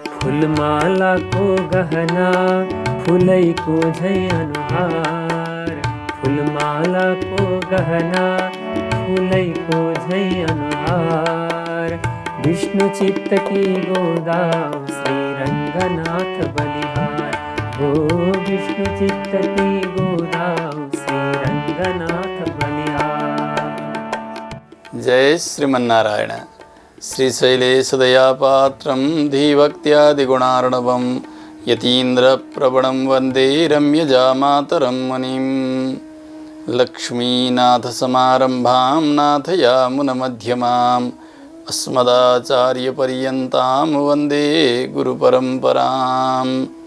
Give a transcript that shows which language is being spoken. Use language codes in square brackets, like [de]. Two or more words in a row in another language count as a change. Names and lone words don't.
[ne] फूलमाला को गहना फूलै को झै अनुहार, फूलमाला को गहना फूलै को झै अनुहार। [hi] विष्णु चित्त की गोदाम श्री रंगनाथ बलिहार, हो विष्णु चित्त की गोदाम श्री रंगनाथ बलिहार। [sa] जय श्रीमन्नारायण। श्रीशैलेशदयापात्रं धीभक्त्यादिगुणार्णवं यतीन्द्रप्रवणं वन्दे रम्यजामातरं मुनिं। लक्ष्मीनाथसमारम्भां नाथयामुनमध्यमाम् अस्मदाचार्यपर्यन्तां वन्दे गुरुपरम्पराम्।